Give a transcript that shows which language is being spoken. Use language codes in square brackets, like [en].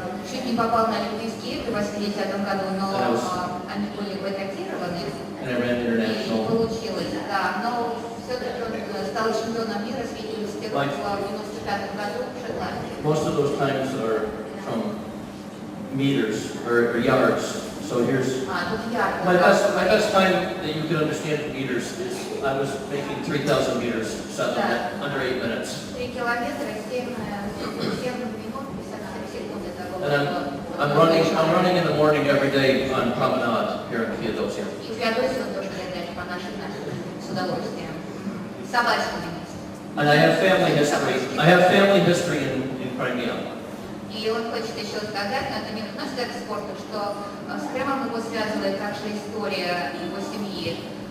[ru] Чуть не попал на Олимпийские игры в 80-м году, но они были бойкотированы. И получилось, да. Но все-таки он стал чемпионом мира с велосипедом в 95-м году в Шотландии. [en] Most of those times are from meters or yards. So here's my best time that you can understand meters is I was making 3,000 meters under 8 minutes. [ru] 3 километра, 7 минут, 57 секунд. [en] And I'm running in the morning every day on promenade here in Феодосия. [ru] И в Феодосии он тоже бегает по нашим с удовольствием. Собачками. [en] And I have family history. I have family history in Crimea. [ru] И он хочет еще сказать, но это не относится к спорту, что с Крымом его связывает также история его семьи.